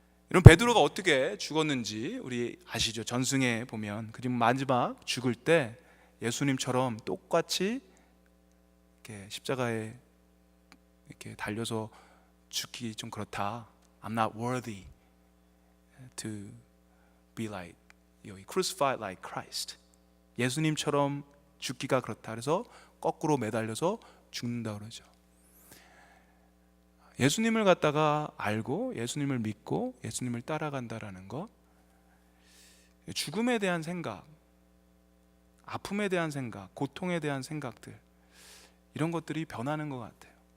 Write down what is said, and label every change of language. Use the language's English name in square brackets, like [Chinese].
[Korean] 이런 베드로가 어떻게 죽었는지 우리 아시죠? 전승에 보면 그리고 마지막 죽을 때 예수님처럼 똑같이 이렇게 십자가에 이렇게 달려서 죽기 좀 그렇다. [English] I'm not worthy to be like, crucified like Christ. [Korean] 예수님처럼 죽기가 그렇다. 그래서 거꾸로 매달려서 죽는다 그러죠. 예수님을 갖다가 알고 예수님을 믿고 예수님을 따라간다라는 것, 죽음에 대한 생각, 아픔에 대한 생각, 고통에 대한 생각들, 이런 것들이 변하는 것 같아요.